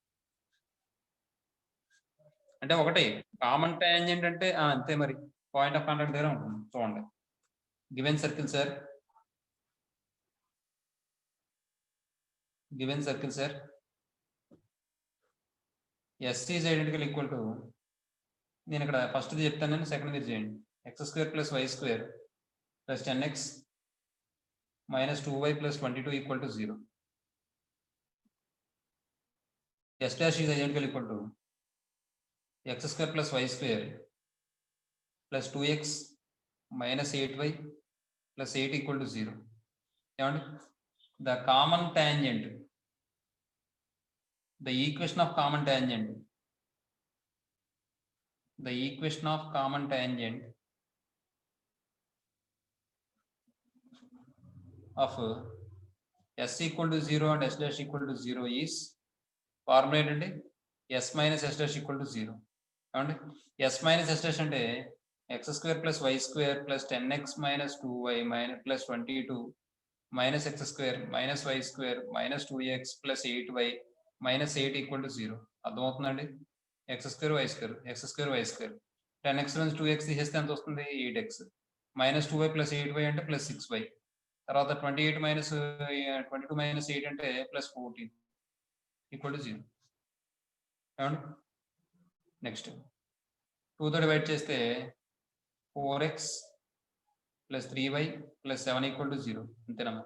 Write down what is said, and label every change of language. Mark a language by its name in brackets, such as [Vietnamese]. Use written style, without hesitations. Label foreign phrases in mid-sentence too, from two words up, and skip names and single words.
[Telugu] అంటే ఒకటి [English] common tangent [Telugu] అంటే అంతే, మరి [English] point of contact [Telugu] దగ్గర ఉంటుంది. చూడండి, [English] given circle sir, S is identical equal to, [Telugu] నేను ఇక్కడ ఫస్ట్ చెప్తాను, నేను సెకండ్ ఇది చేయండి. [English] x² + y² + 10x - 2y + 22 = 0. s dash is identical equal to x² + y² + 2x - 8y + 8 = 0. [Telugu] ఏమండి? [English] The common tangent, the equation of common tangent of s equal to 0 and s dash equal to 0 is formula ఏంటండి? s minus s dash equal to 0. ఏమండి? s minus s dash అంటే x² + y² + 10x - 2y + 22 - x² - y² - 2x + 8y - 8 = 0. [Telugu] అర్థమవుతుందండి? x² y² 10x నుంచి 2x తీసేస్తే ఎంత వస్తుంది? [English] 8x - 2y + 8y అంటే +6y. తర్వాత 28 - 22 - 8 అంటే +14 = 0. [Telugu] ఏమండి? నెక్స్ట్ 2తో డివైడ్ చేస్తే 4x + 3y + 7 = 0. అంతేనమ్మా?